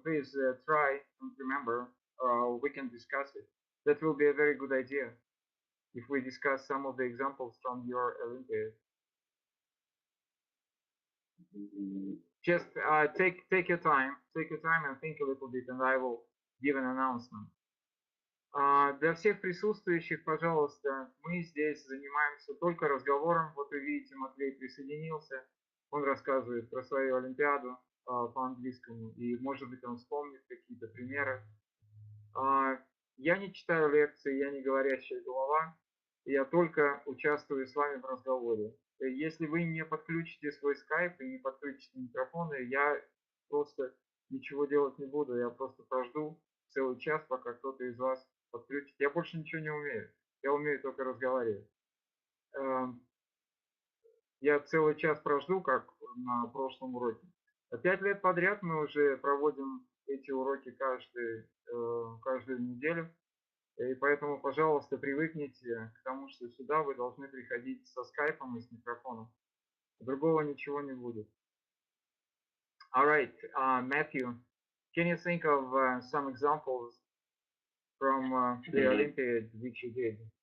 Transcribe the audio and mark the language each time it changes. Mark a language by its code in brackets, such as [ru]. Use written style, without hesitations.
[en] Please try and remember. We can discuss it. That will be a very good idea if we discuss some of the examples from your Olympiad. Just take your time. Take your time and think a little bit, and I will give an announcement. [ru] Для всех присутствующих, пожалуйста, мы здесь занимаемся только разговором. Вот вы видите, Матвей присоединился. Он рассказывает про свою Олимпиаду по английскому, и, может быть, он вспомнит какие-то примеры. Я не читаю лекции, я не говорящая голова, я только участвую с вами в разговоре. Если вы не подключите свой скайп и не подключите микрофоны, я просто ничего делать не буду, я просто прожду целый час, пока кто-то из вас подключит. Я больше ничего не умею, я умею только разговаривать. Я целый час прожду, как на прошлом уроке. 5 лет подряд мы уже проводим эти уроки каждую неделю. И поэтому, пожалуйста, привыкните к тому, что сюда вы должны приходить со скайпом и с микрофоном. Другого ничего не будет. [en] All right, Matthew, can you think of some examples from the Olympiad which you did?